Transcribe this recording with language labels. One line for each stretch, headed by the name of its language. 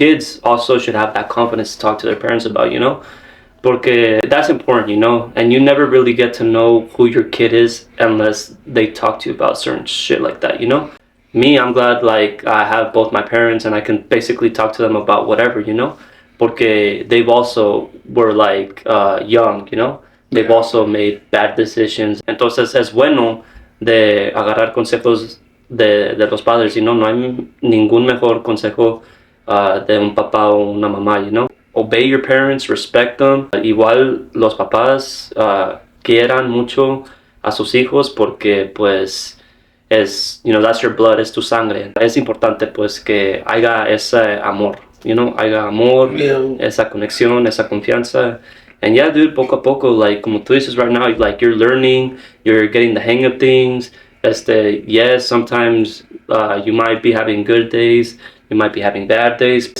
English: Kids also should have that confidence to talk to their parents about, porque that's important, and you never really get to know who your kid is unless they talk to you about certain shit like that, Me, I'm glad like I have both my parents and I can basically talk to them about whatever, porque they've also were like young, they've also made bad decisions.
Spanish: Entonces es bueno de agarrar consejos de los padres, no hay ningún mejor consejo de un papá o una mamá,
English: obey your parents, respect them.
Spanish: Igual los papás quieran mucho a sus hijos porque pues es,
English: that's your blood,
Spanish: es tu sangre. Es importante pues que haya ese amor, haya amor, esa conexión, esa confianza.
English: And yeah, dude,
Spanish: poco a poco,
English: like,
Spanish: como tú dices
English: right now, like, you're learning, you're getting the hang of things. Yes, sometimes you might be having good days, you might be having bad days.